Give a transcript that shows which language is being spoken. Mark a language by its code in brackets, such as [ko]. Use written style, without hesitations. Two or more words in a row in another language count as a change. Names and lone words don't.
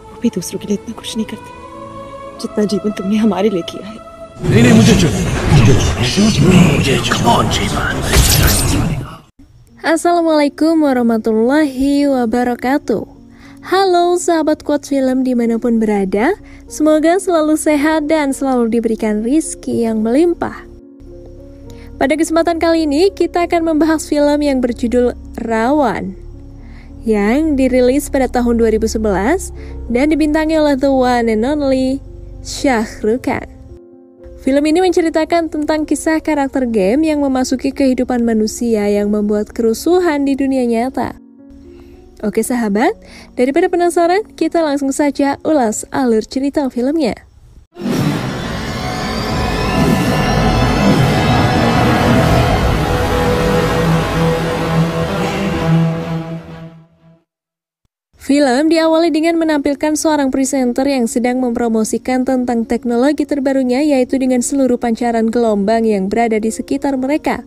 [hi] दूसरों के लिए इतना कुछ नहीं करते जितना जीवन तुमने हमारे लिए किया है। नहीं, मुझे [ar] السلام عليكم ورحمة الله وبركاته. [id] Halo sahabat Quotes Film dimanapun berada, semoga selalu sehat dan selalu diberikan rizki yang melimpah. Pada kesempatan kali ini kita akan membahas film yang berjudul Rawan yang dirilis pada tahun 2011 dan dibintangi oleh [en] the one and only [id] Shah Rukh Khan. Film ini menceritakan tentang kisah karakter game yang memasuki kehidupan manusia yang membuat kerusuhan di dunia nyata. Oke sahabat, daripada penasaran, kita langsung saja ulas alur cerita filmnya. Film diawali dengan menampilkan seorang presenter yang sedang mempromosikan tentang teknologi terbarunya, yaitu dengan seluruh pancaran gelombang yang berada di sekitar mereka.